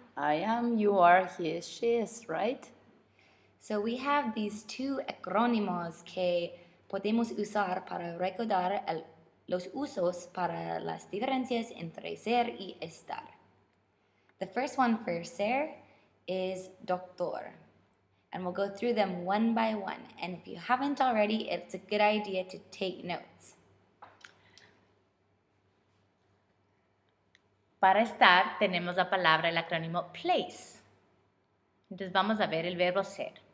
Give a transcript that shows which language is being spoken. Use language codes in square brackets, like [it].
[en] I am, you are, he is, she is, right? So we have these two [es] acrónimos que podemos usar para recordar los usos para las diferencias entre ser y estar. [en] The first one for ser is doctor. And we'll go through them one by one. And if you haven't already, it's a good idea to take notes. [es] Para estar tenemos la palabra, el acrónimo place. Entonces vamos a ver el verbo ser.